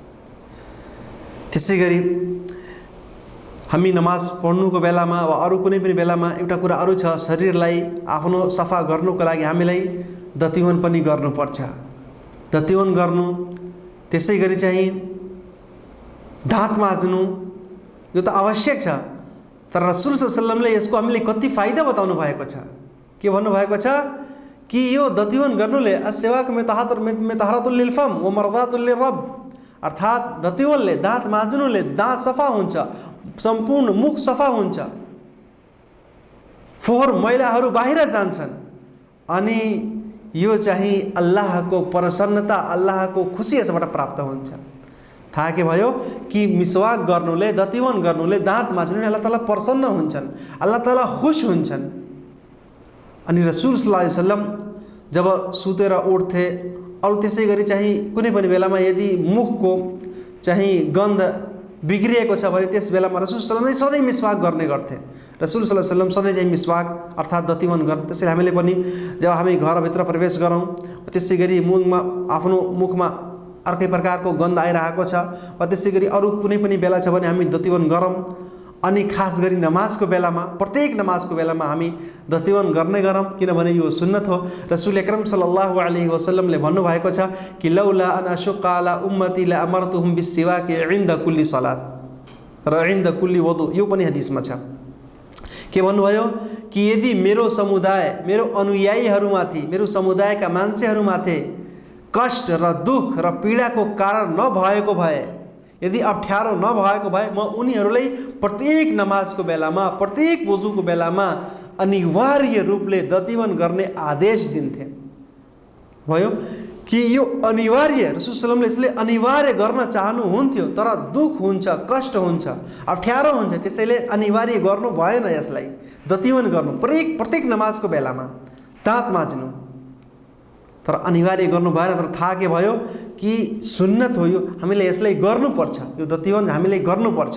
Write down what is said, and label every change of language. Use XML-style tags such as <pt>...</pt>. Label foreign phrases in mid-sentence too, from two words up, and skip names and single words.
<ne>त्यसै गरी हामी नमाज पढ्नुको बेलामा वा अरू कुनै पनि बेलामा एउटा कुरा अरू छ, शरीरलाई आफ्नो सफा गर्नुको लागि हामीलाई दतिवन पनि गर्नुपर्छ। दतिवन गर्नु, त्यसै गरी चाहिँ दाँत माझ्नु, यो त आवश्यक छ। तर रसूल</ne> <ar>صلى الله عليه وسلمले</ar> <ne>यसको हामीले कति फाइदा बताउनु भएको छ। के भन्नुभएको छ कि यो दतिवन गर्नुले</ne> <ar>السواك مطهرة للفم مرضاة للرب,</ar> <ne>अर्थात् दतिवनले, दाँत माझ्नुले दाँत सफा हुन्छ, सम्पूर्ण मुख सफा हुन्छ, फोहोर मैलाहरू बाहिर जान्छन् अनि यो चाहिँ अल्लाहको प्रसन्नता, अल्लाहको खुसी यसबाट प्राप्त हुन्छ। थाहा के भयो कि मिसवाक गर्नुले, दतिवन गर्नुले, दाँत माझ्नुले</ne> <ar>الله تعالى</ar> <ne>प्रसन्न हुन्छन्,</ne> <ar>الله تعالى</ar> <ne>खुश हुन्छन्। अनि रसूल</ne> <ar>صلى الله عليه وسلم</ar> <ne>जब सुतेर उठ्थे, अरू त्यसै गरी चाहिँ कुनै पनि बेलामा यदि मुखको चाहिँ गन्ध बिग्रिएको छ भने त्यस बेलामा रसूल</ne> <ar>صلى الله عليه وسلم</ar> <ne>सधैँ मिसवाक गर्ने गर्थे। रसूल</ne> <ar>صلى الله عليه وسلم</ar> <ne>सधैँ चाहिँ मिसवाक अर्थात् दतिवन गर्ने। त्यसैले हामीले पनि जब हामी घरभित्र प्रवेश गरौँ त्यसै गरी आफ्नो मुखमा अर्कै प्रकारको गन्ध आइरहेको छ वा त्यसै गरी अरू कुनै पनि बेला छ भने हामी दतिवन गरौँ। अनि खास गरी नमाजको बेलामा, प्रत्येक नमाजको बेलामा हामी दतिवन गर्ने गरौँ, किनभने यो सुन्नत हो। रसूल अकरम</ne> <ar>صلى الله عليه وسلمले</ar> <ne>भन्नुभएको छ कि</ne> <ar>لولا أن أشق على أمتي لأمرتهم بالسواك عند كل صلاة</ar> <ne>र</ne> <ar>عند كل وضوء.</ar> <ne>यो पनि हदिसमा छ। के भन्नुभयो कि यदि मेरो समुदाय, मेरो अनुयायीहरूमाथि, मेरो समुदायका मान्छेहरूमाथि कष्ट र दुख र पीडाको कारण नभएको भए, यदि अप्ठ्यारो नभएको भए म उनीहरूलाई प्रत्येक नमाजको बेलामा, प्रत्येक वुजुको बेलामा अनिवार्य रूपले दतिवन गर्ने आदेश दिन्थे। भयो कि यो अनिवार्य, रसूल</ne> <ar>صلى الله عليه وسلمले</ar> <ne>यसले अनिवार्य गर्न चाहनुहुन्थ्यो, तर दुख हुन्छ, कष्ट हुन्छ, अप्ठ्यारो हुन्छ, त्यसैले अनिवार्य गर्नु भएन यसलाई। दतिवन गर्नु प्रत्येक नमाजको बेलामा, दाँत माझ्नु, तर अनिवार्य गर्नु भएन। तर थाहा के भयो कि सुन्नत हो यो, हामीले यसलाई गर्नुपर्छ, यो दतिवन हामीले गर्नुपर्छ।</ne>